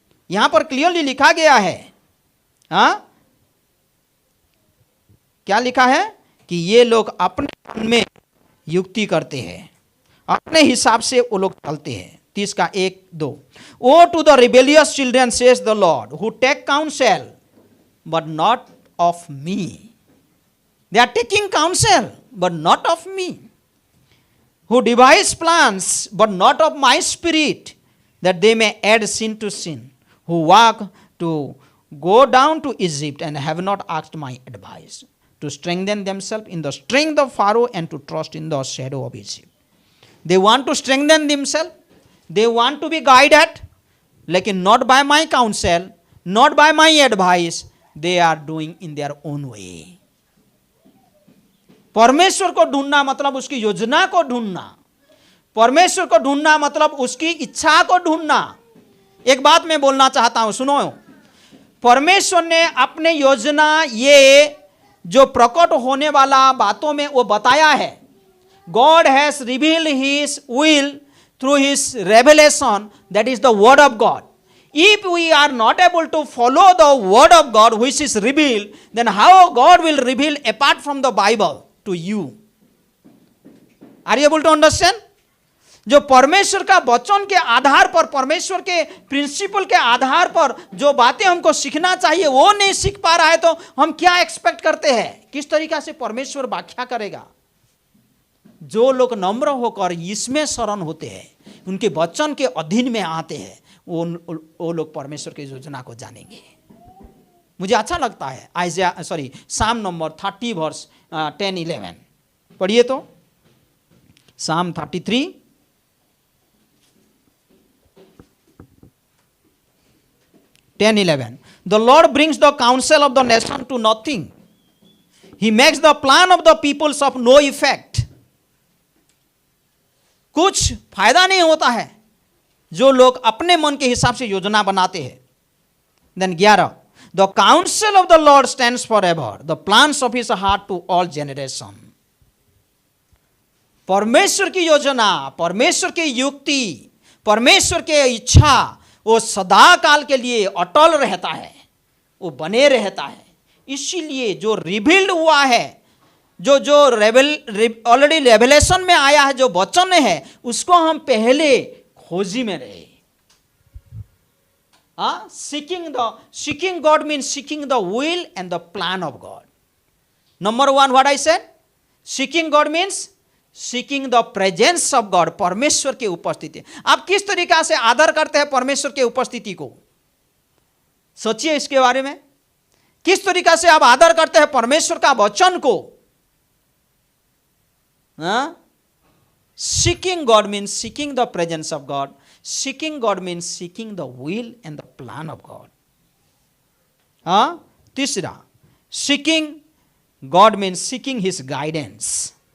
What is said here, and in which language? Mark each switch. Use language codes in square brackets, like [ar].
[hi] यहां पर क्लियरली लिखा गया है। हाँ, क्या लिखा है कि ये लोग अपने मन में युक्ति करते हैं, अपने हिसाब से वो लोग चलते हैं। [en] 30 का 1-2, oh to the rebellious children says the Lord who take counsel but not of me. They are taking counsel but not of me, who devise plans but not of my spirit, that they may add sin to sin, who walk to go down to Egypt and have not asked my advice, to strengthen themselves in the strength of Pharaoh and to trust in the shadow of Egypt. They want to strengthen themselves, they want to be guided, lekin not by my counsel, not by my advice, they are doing in their own way. [hi] परमेश्वर को ढूंढना मतलब उसकी योजना को ढूंढना, परमेश्वर को ढूंढना मतलब उसकी इच्छा को ढूंढना। एक बात मैं बोलना चाहता हूं, सुनो। परमेश्वर ने अपने योजना, ये जो प्रकट होने वाला बातों में वो बताया है। God has revealed his will through his revelation, that is the word of God. If we are not able to follow the word of God which is revealed, then how God will reveal apart from the Bible to you? Are you able to understand? जो परमेश्वर का वचन के आधार पर, परमेश्वर के principal के आधार पर जो बातें हमको सीखना चाहिए वो नहीं सीख पा रहा है, तो हम क्या एक्सपेक्ट करते हैं? किस तरीका से परमेश्वर व्याख्या करेगा? जो लोग नम्र होकर इसमें शरण होते हैं, उनके वचन के अधीन में आते हैं, वो लोग परमेश्वर की योजना को जानेंगे। मुझे अच्छा लगता है साम नंबर 30 वर्स 10-11 पढ़िए तो। साम 33 10:11. [en] The Lord brings the counsel of the nation to nothing. He makes the plan of the peoples of no effect. [hi] कुछ फायदा नहीं होता है जो लोग अपने मन के हिसाब से योजना बनाते हैं. [en] Then 11. The counsel of the Lord stands forever. The plans of his heart to all generation. [hi] परमेश्वर की योजना, परमेश्वर की युक्ति, परमेश्वर की इच्छा वो सदा काल के लिए अटल रहता है, वो बने रहता है. इसीलिए जो रिवील्ड हुआ है, जो ऑलरेडी रेवलेशन में आया है, जो वचन है, उसको हम पहले खोजी में रहे. [en] Seeking God means seeking the will and the plan of God. Number one, what I said? Seeking God means seeking the presence of God. [hi] परमेश्वर की उपस्थिति. आप किस तरीका से आदर करते हैं परमेश्वर की उपस्थिति को? सोचिए इसके बारे में. किस तरीका से आप आदर करते हैं परमेश्वर का वचन को? [en] Seeking God means seeking the presence of God. Seeking God means seeking the will and the plan of God. तीसरा, seeking God means seeking his guidance.